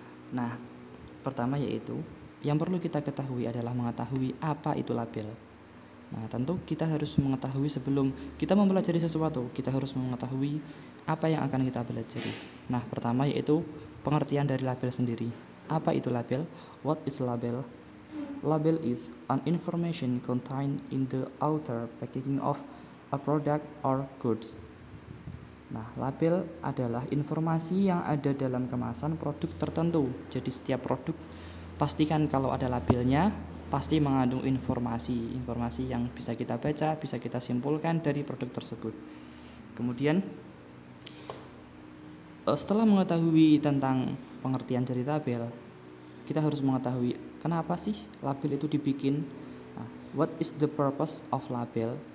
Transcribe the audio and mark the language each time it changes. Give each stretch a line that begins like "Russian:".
Indonesian: Nah, pertama yaitu yang perlu kita ketahui adalah mengetahui apa itu label. Nah, tentu kita harus mengetahui sebelum kita mempelajari sesuatu, kita harus mengetahui apa yang akan kita pelajari. Nah, pertama yaitu pengertian dari label sendiri. Apa itu label? What is label?
English: Label is an information contained in the outer packaging of a product or goods.
Indonesian: Nah, label adalah informasi yang ada dalam kemasan produk tertentu. Jadi setiap produk pastikan kalau ada labelnya pasti mengandung informasi yang bisa kita baca, bisa kita simpulkan dari produk tersebut. Kemudian setelah mengetahui tentang pengertian dari label, kita harus mengetahui kenapa sih label itu dibikin.
English: Nah, what is the purpose of label?